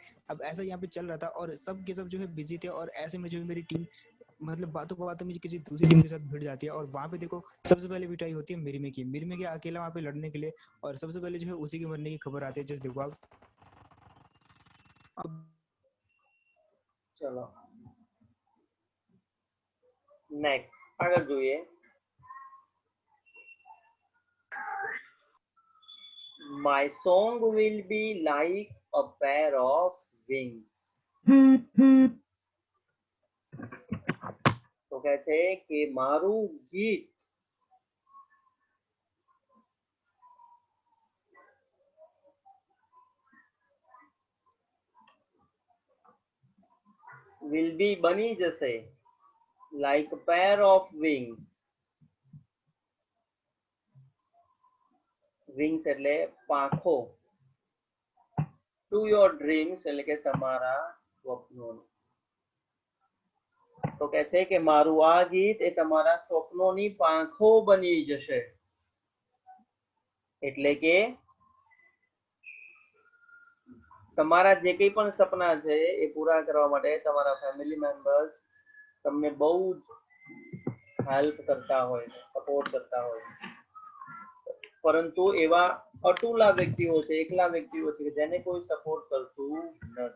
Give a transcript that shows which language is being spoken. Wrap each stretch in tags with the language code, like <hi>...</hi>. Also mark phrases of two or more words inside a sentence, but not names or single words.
<hi>अब ऐसा यहाँ पे चल रहा था और सब के सब जो है बिजी थे, और ऐसे में जो मेरी टीम मतलब बातों में किसी दूसरी टीम के साथ भिड़ जाती है, और वहाँ पे देखो सबसे पहले पिटाई होती है मिरमे की। मिरमे के अकेला वहाँ पे लड़ने के लिए, और सबसे पहले जो है उसी के मरने की खबर आती है। जस्ट देखो आप अब</hi> <gu>चलो नेक्स्ट આગળ જોઈએ.</gu> <en>My song will be like a pair of wings.</en> <gu>તો કહે છે કે મારું ગીત</gu> <en>will be</en> <gu>બની જશે</gu> <en>like a pair of wings.</en> <gu>wings એટલે પાંખો.</gu> <en>to your dreams</en> <gu>એટલે કે તમારા સ્વપ્નો. તો કહે છે કે મારું આ ગીત એ તમારા સ્વપ્નોની પાંખો બની જશે. એટલે કે તમારા જે કંઈ પણ સપના છે એ પૂરા કરવા માટે તમારા</gu> <en>family members</en> <gu>તમને બહુ જ હેલ્પ કરતા હોય, સપોર્ટ કરતા હોય, પરંતુ એવા અટુલા વ્યક્તિઓ છે, એકલા વ્યક્તિઓ છે જેને કોઈ સપોર્ટ કરતું નથી.</gu>